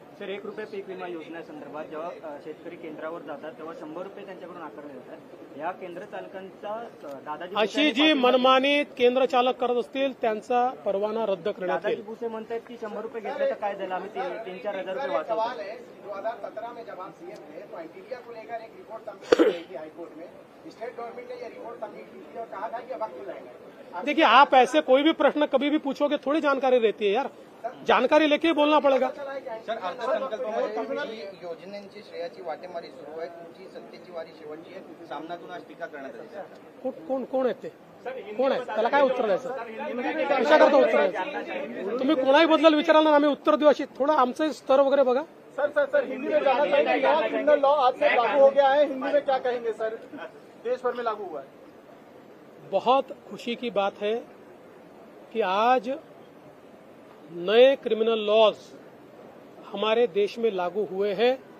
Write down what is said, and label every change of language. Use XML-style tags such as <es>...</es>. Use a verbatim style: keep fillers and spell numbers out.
<mr>Sir, एक रुपये पीक विमा योजनेसंदर्भात जेव्हा अ, शेतकरी केंद्रावर जातात तेव्हा शंभर रुपये त्यांच्याकडून आकारले जातात. या केंद्र चालकांचा अ, दादाजी अशी भुसे- जी मनमानी केंद्र चालक करत असतील त्यांचा परवाना रद्द करण्यात दादाजी येईल. भुसे म्हणतात की शंभर रुपये घेतले तर काय झालं, आम्ही तीन तीन चार हजार रुपये वाचवतो.</mr> <hi>सवाल है दो हजार सत्रह में जब आप सीएम थे तो आईटीडीआ को लेकर एक रिपोर्ट सबमिट की गई थी हाईकोर्ट में. स्टेट गवर्नमेंट ने ये रिपोर्ट सबमिट की थी और कहा था कि अब आप खुलाएंगे. देखिए, आप ऐसे कोई भी प्रश्न कभी भी पूछोगे, थोड़ी जानकारी रहती है यार. जानकारी लेके ही बोलना पड़ेगा.</hi> <mr>सर, अर्थसंकल्पामध्ये जी योजनांची श्रेयाची वाटेमारी सुरू आहे, तुमची सत्तेची वारी शेवटची आहे, सामनातून आज टीका करण्यात आली. सर, कोण कोण कोण आहेत ते? कोण आहे? त्याला काय उत्तर द्यायचं? कशाकरता उत्तर द्यायचं? तुम्ही कोणाही बद्दल विचाराल ना, आम्ही उत्तर देऊ, अशी थोडं आमचं स्तर वगैरे बघा.</mr> <hi>सर सर सर हिंदी में जाना चाहिए. यहाँ क्रिमिनल लॉ आज से लागू हो गया है. हिंदी में क्या कहेंगे सर? देश भर में लागू हुआ है. बहुत खुशी की बात है कि आज नए क्रिमिनल लॉज हमारे देश में लागू हुए हैं.</hi>